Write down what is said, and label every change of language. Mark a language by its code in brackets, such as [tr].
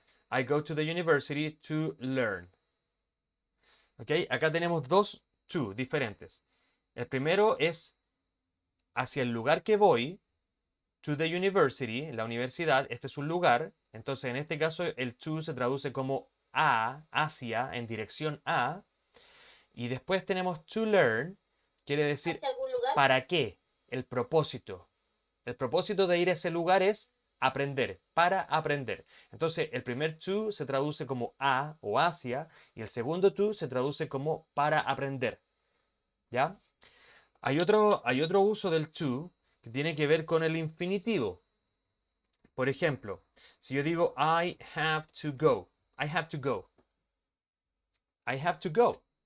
[en] I go to the university to learn. [es] ¿Ok? Acá tenemos dos to diferentes. El primero es hacia el lugar que voy, [en] to the university, [es] la universidad, este es un lugar. Entonces, en este caso, el to se traduce como a, hacia, en dirección a. Y después tenemos to learn, quiere decir ¿Hacia algún lugar? ¿para qué? El propósito. El propósito de ir a ese lugar es aprender, para aprender. Entonces, el primer to se traduce como a o hacia y el segundo to se traduce como para aprender. ¿Ya? Hay otro uso del to que tiene que ver con el infinitivo. Por ejemplo, si yo digo [en] I have to go, I have to go, I have to go.